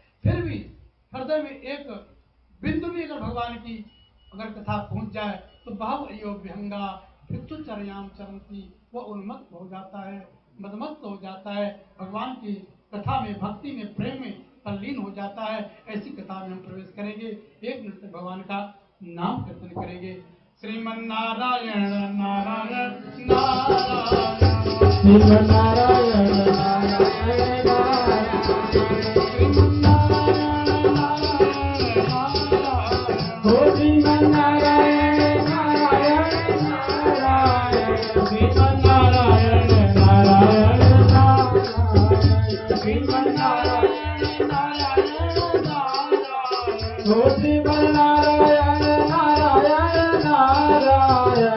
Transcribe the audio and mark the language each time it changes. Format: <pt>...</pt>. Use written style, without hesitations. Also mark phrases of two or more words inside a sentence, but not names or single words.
<hi>फिर भी हृदय में एक बिंदु भी अगर भगवान की अगर कथा पहुंच जाए तो</hi> <sa>भाव अयो विहंगा चरयाम चरंती,</sa> <hi>वह उन्मत्त हो जाता है, मदमस्त हो जाता है, भगवान की कथा में भक्ति में प्रेम में तल्लीन हो जाता है। ऐसी कथा में हम प्रवेश करेंगे। एक मिनट तक भगवान का नाम कीर्तन करेंगे। श्रीमन नारायण नारायण नारायण श्रीमन नारायण नारायण नारायण श्रीमन नारायण नारायण हो श्रीमन नारायण नारायण नारायण श्रीमन नारायण नारायण नारायण श्रीमन नारायण नारायण नारायण हो श्रीमन नारायण नारायण नारायण</hi>